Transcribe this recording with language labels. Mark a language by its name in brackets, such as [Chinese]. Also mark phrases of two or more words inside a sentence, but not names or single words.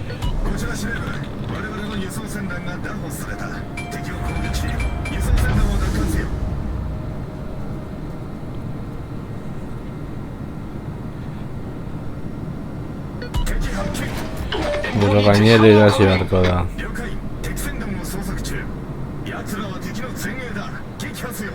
[Japanese] こちら司令部、我々の輸送船団が拿捕された。敵を攻撃し、輸送船団を奪還せよ。敵発見。 [Basque] Gero gainera irazi beharko da. [Japanese] 了解。敵船団を捜索中。奴らは敵の前衛だ。撃破せよ。